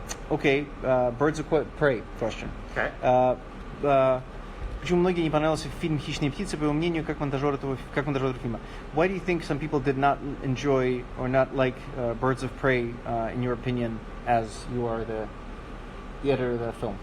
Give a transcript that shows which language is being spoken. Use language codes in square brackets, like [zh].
[en] Okay, Birds of Prey question. Okay. [ru] Почему многие не понравился фильм «Хищные птицы», по его мнению, как монтажер фильма? [en] Why do you think some people did not enjoy or not like Birds of Prey, in your opinion, as you are the editor of the film?